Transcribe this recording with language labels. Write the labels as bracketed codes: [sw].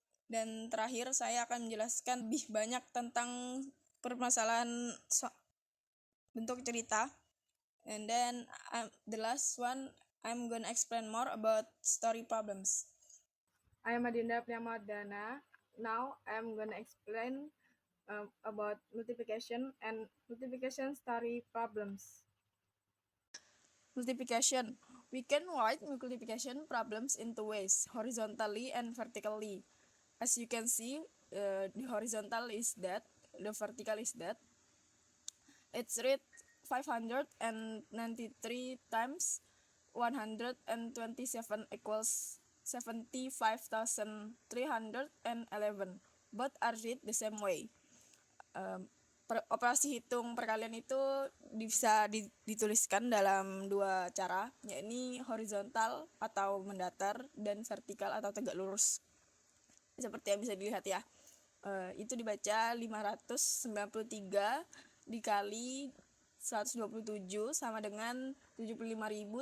[id] Dan terakhir saya akan menjelaskan lebih banyak tentang permasalahan bentuk cerita. [en] And then the last one, I'm gonna explain more about story problems. I am Adinda Priyamadana. Now I'm gonna explain about multiplication and multiplication story problems. Multiplication. We can write multiplication problems in two ways, horizontally and vertically. As you can see, the horizontal is that, the vertical is that. It's read 593 times 127 equals 75,311. Both are read the same way. [id] Operasi hitung perkalian itu bisa dituliskan dalam dua cara, yakni horizontal atau mendatar dan vertikal atau tegak lurus. Seperti yang bisa dilihat ya, itu dibaca 593 dikali 127 sama dengan 75.311.